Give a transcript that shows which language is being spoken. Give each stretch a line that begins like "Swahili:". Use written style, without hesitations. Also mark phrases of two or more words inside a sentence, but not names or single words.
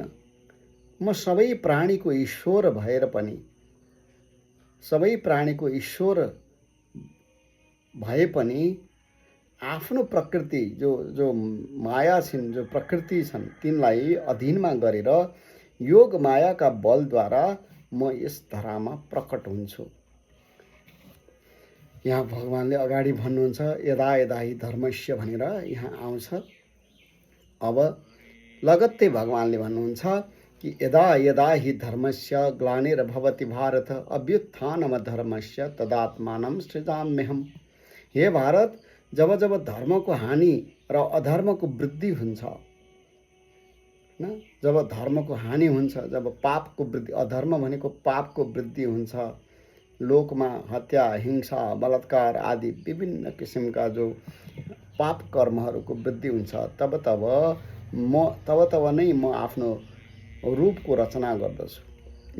Nepali: म सबै प्राणीको ईश्वर भएर पनि, सबै प्राणीको ईश्वर भए पनि आफ्नो प्रकृति जो माया छिन्, जो प्रकृति छन्, तिनलाई अधीनमा गरेर योग मायाका बलद्वारा म यस धरामा प्रकट हुन्छु। यहाँ भगवानले अगाडि भन्नुहुन्छ,
Sanskrit: यदा यदा हि धर्मस्य
Nepali: भनेर यहाँ आउँछ। अब लगत्तै भगवानले भन्नुहुन्छ कि
Sanskrit: यदा यदा हि धर्मस्य ग्लानिर्भवति भारत अभ्युत्थानमधर्मस्य तदात्मानं सृजाम्यहम्।
Nepali: हे भारत, जब जब धर्मको हानि र अधर्मको वृद्धि हुन्छ, जब धर्मको हानि हुन्छ, जब पापको वृद्धि, अधर्म भनेको पापको वृद्धि हुन्छ, लोकमा हत्या, हिंसा, बलात्कार आदि विभिन्न किसिमका जो पाप कर्महरूको वृद्धि हुन्छ, तब नै म आफ्नो रूपको रचना गर्दछु।